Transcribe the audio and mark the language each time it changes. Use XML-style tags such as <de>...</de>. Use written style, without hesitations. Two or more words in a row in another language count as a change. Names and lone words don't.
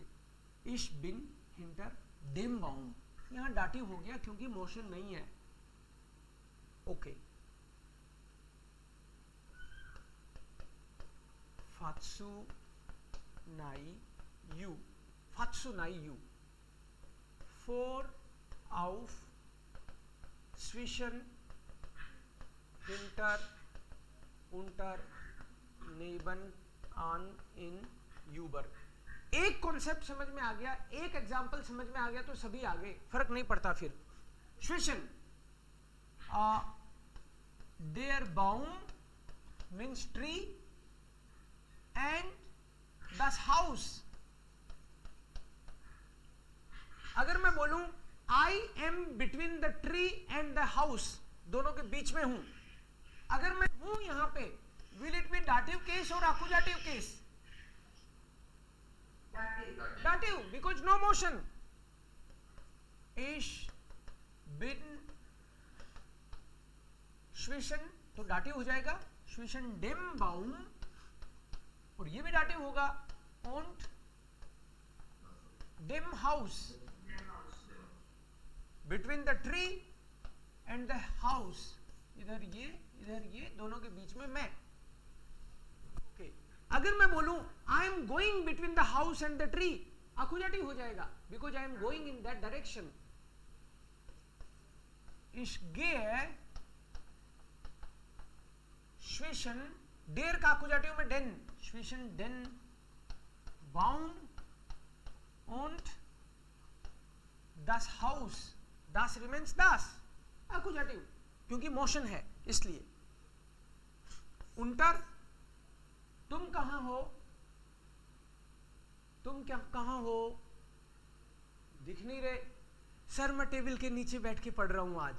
<de>Ich bin hinter dem Baum,</de> <hi>यहां डाटिव हो गया क्योंकि मोशन नहीं है।</hi> <de>ओके, फात्सु नाई यू, फात्सु नाई यू, फोर auf zwischen hinter unter neben an in Uber.</de> <hi>एक कॉन्सेप्ट समझ में आ गया, एक एग्जाम्पल समझ में आ गया तो सभी आगे, फर्क नहीं पड़ता फिर.</hi> <de>Zwischen der Baum</de> <en>means tree and</en> <de>das Haus.</de> <hi>अगर मैं बोलूं</hi> <en>I am between the tree and the house,</en> <hi>दोनों के बीच में हूं, अगर मैं हूं यहां पे,</hi> <en>will it be dative case or accusative case? Dative, because no motion.</en> <de>Ich bin zwischen,</de> <hi>तो dative हो जाएगा,</hi> <de>zwischen dem Baum,</de> <hi>और ये भी dative होगा,</hi> <de>und dem Haus,</de> <en>between the tree and the house,</en> <hi>इधर ये दोनों के बीच में मैं.</hi> <en>okay.</en> <hi>अगर मैं बोलूं</hi> <en>I am going between the house and the tree,</en> <hi>accusative हो जाएगा,</hi> <en>because I am going in that direction.</en> <de>Ich gehe zwischen, der का accusative में den, zwischen den Baum und das Haus, das remains das,</de> <hi>accusative, क्योंकि मोशन है इसलिए. उंटर, तुम कहां हो, तुम क्या कहां हो, दिख नहीं रहे सर, मैं टेबल के नीचे बैठ के पढ़ रहा हूं आज.</hi>